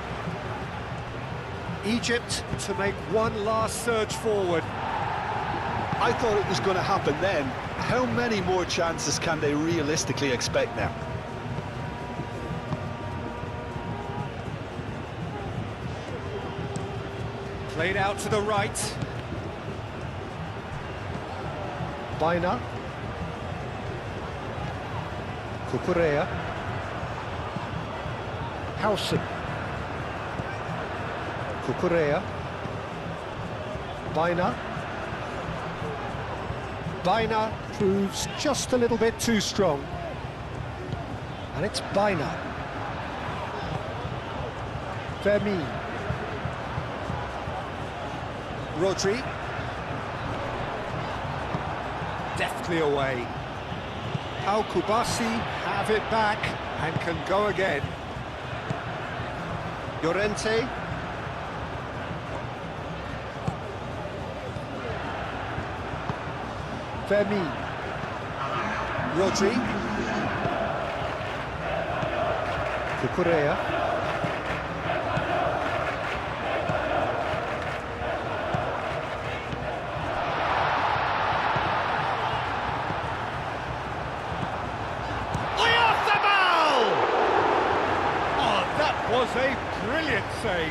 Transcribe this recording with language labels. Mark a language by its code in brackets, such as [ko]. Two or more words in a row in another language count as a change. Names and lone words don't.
[en] Egypt to make one last surge forward. I thought it was going to happen then. How many more chances can they realistically expect now? Played out to the right. Baina. Cucurella. Howson. Cucurella. Baina. Baina proves just a little bit too strong. And it's Baina. Fermin. Rodri. Deftly away. How Kubasi have it back and can go again. Llorente. Fermin. Rodri. Cucurella. Was a brilliant save.